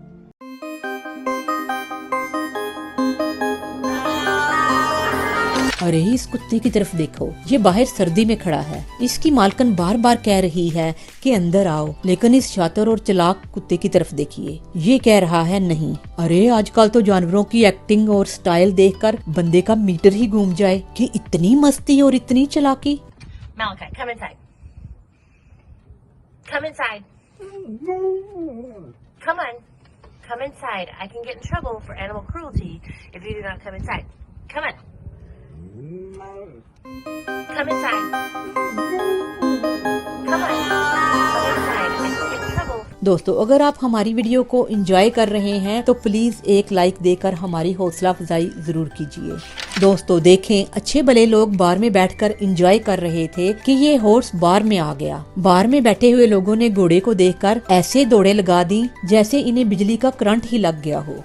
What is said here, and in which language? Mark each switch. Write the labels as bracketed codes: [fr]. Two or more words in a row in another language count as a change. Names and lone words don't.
[hi] अरे इस कुत्ते की तरफ देखो, ये बाहर सर्दी में खड़ा है। इसकी मालकन बार बार कह रही है कि अंदर आओ, लेकिन इस शातिर और चालाक कुत्ते की तरफ देखिए, ये कह रहा है नहीं। अरे आजकल तो जानवरों की एक्टिंग और स्टाइल देखकर बंदे का मीटर ही घूम जाए कि इतनी मस्ती और इतनी चालाकी। [en] Malachi, come inside. Come inside. Come on. Come inside. I can get in trouble for animal cruelty if you do not come inside. Come on. Come inside. Come on. Come inside. I can get in trouble. [hi] दोस्तों, अगर आप हमारी वीडियो को एंजॉय कर रहे हैं तो प्लीज एक लाइक देकर हमारी हौसला अफजाई जरूर कीजिए। दोस्तों देखें, अच्छे भले लोग बार में बैठकर एंजॉय कर रहे थे कि ये हॉर्स बार में आ गया। बार में बैठे हुए लोगों ने घोड़े को देखकर ऐसे दौड़े लगा दी जैसे इन्हें बिजली का करंट ही लग गया हो।